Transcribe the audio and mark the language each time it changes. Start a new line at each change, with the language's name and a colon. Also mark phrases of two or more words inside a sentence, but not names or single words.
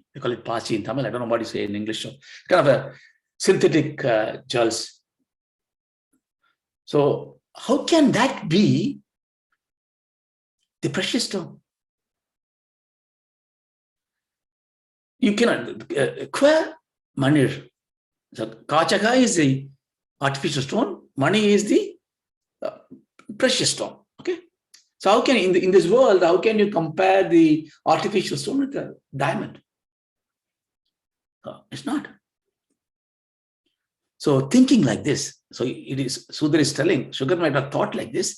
English: They call it pasi in Tamil. I don't know what you say in English. So kind of a synthetic jewels. So how can that be the precious stone? You cannot. Kwa manir. So Kachaka is the artificial stone. Money is the precious stone. Okay. So how can in this world, how can you compare the artificial stone with the diamond? It's not. So thinking like this, so it is Sudra is telling, sugar might have thought like this.